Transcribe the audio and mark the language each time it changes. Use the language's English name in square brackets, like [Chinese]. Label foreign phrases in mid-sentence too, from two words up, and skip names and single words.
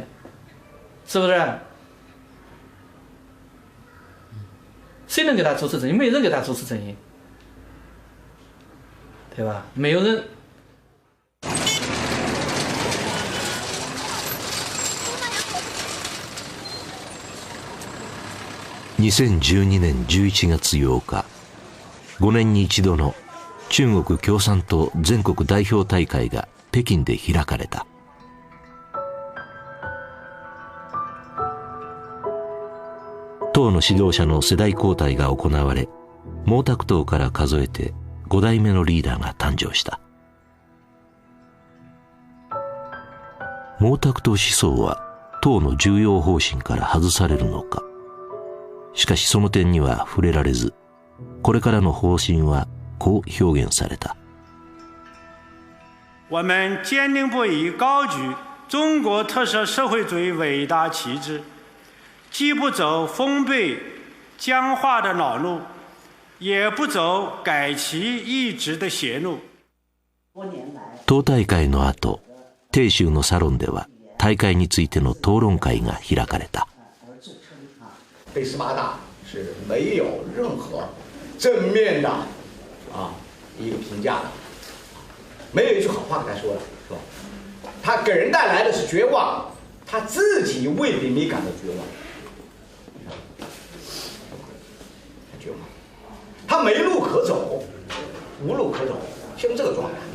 [Chinese] 是不是？谁能给他主持正义？没人给他主持正义，对吧？没有人。 [Japanese] 2012年11月8 日、5年に一度の中国共産党全国代表大会が北京で開かれた。党の指導者の世代交代が行われ、毛沢東から数えて5代目のリーダーが誕生した。毛沢東思想は党の重要方針から外されるのか。しかしその点には触れられず、これからの方針はこう表現された。 [Chinese] 我们坚定不移高举中国特色社会主义伟大旗帜，既不走封闭僵化的老路，也不走改旗易帜的邪路。 [Japanese] 党大会の後、鄭州のサロンでは大会についての討論会が開かれた。 [Chinese] 对18大是没有任何正面的一个评价的，没有一句好话给他说的，是吧？他给人带来的是绝望，他自己未必没感到绝望，绝望，他没路可走，无路可走，现在这个状态。